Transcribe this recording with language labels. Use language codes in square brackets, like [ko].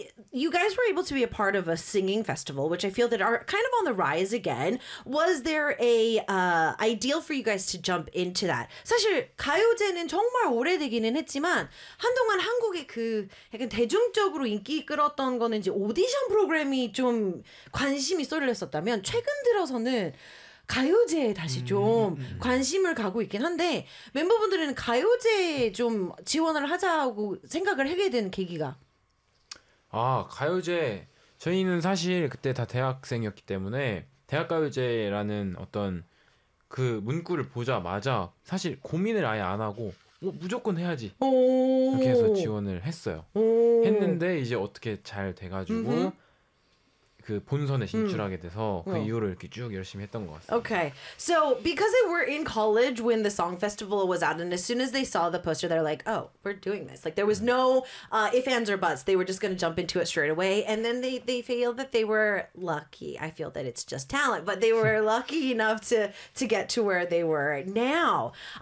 [en] You guys were able to be a part of a singing festival, which I feel that are kind of on the rise again. Was there a ideal for you guys to jump into that? [ko] 사실 가요제는 정말 오래되기는 했지만 한동안 한국의 그 약간 대중적으로 인기 끌었던 거는 이제 오디션 프로그램이 좀 관심이 쏠렸었다면 최근 들어서는 가요제에 다시 좀 관심을 가고 있긴 한데 멤버분들은 가요제에 좀 지원을 하자고 생각을 하게 된 계기가 아, 가요제. 저희는 사실 그때 다 대학생이었기 때문에, 대학가요제라는 어떤 그 문구를 보자마자, 사실 고민을 아예 안 하고, 무조건 해야지. 이렇게 해서 지원을 했어요. 했는데, 이제 어떻게 잘 돼가지고, 그 본선에 진출하게 돼서, 그 이후로 이렇게 쭉 열심히 했던 것 같습니다. [en] Okay, so because they were in college when the song festival was out, and as soon as they saw the poster, they're like, "Oh, we're doing this!" Like there was no ifs, ands, or buts. They were just going to jump into it straight away. And then they feel that they were lucky. I feel that it's just talent, but they were lucky enough to get to where they were now.